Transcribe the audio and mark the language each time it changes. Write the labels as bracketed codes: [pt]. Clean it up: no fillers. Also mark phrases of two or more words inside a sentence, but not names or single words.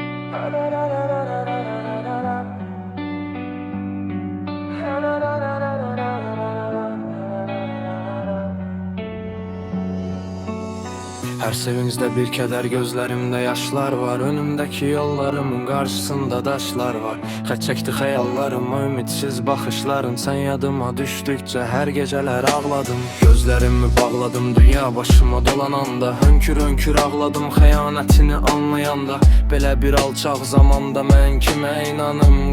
[tr] Her sevincde bir keder, gözlerimde yaşlar var. Önümdeki yollarımın karşısında taşlar var. [az] Xət çəkdi xəyallarıma ümidsiz baxışların. [tr] Sen yadıma düşdükçe her geceler ağladım. Gözlerimi bağladım dünya başıma dolananda. [az] Hönkür hönkür ağladım xəyanətini anlayanda. Belə bir alçaq zamanda mən kimə inanım?